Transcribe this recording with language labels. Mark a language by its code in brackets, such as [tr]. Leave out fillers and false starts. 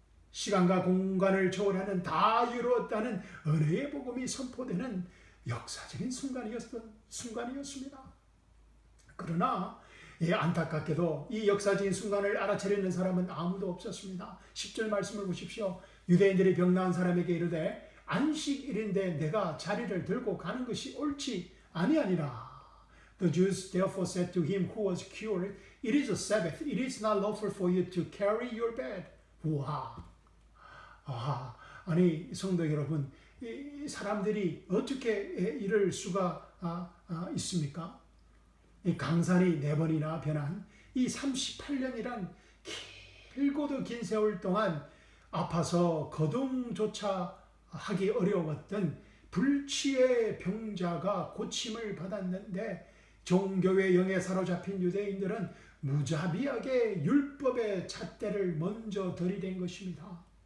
[ko] 시간과 공간을 초월하는 다 이루었다는 은혜의 복음이 선포되는 역사적인 순간이었습니다. 그러나 안타깝게도 이 역사적인 순간을 알아차리는 사람은 아무도 없었습니다. 10절 말씀을 보십시오. 유대인들이 병 나은 사람에게 이르되 안식일인데 내가 자리를 들고 가는 것이 옳지 아니하니라. [en] The Jews therefore said to him who was cured, It is a Sabbath. It is not lawful for you to carry your bed. [ko] 우와. 아니 성도 여러분, 이 사람들이 어떻게 이럴 수가 있습니까? 이 강산이 4번이나 변한 이 38년이란 길고도 긴 세월 동안 아파서 거동조차 하기 어려웠던 불치의 병자가 고침을 받았는데 종교의 영에 사로잡힌 유대인들은 무자비하게 율법의 잣대를 먼저 들이댄 것입니다.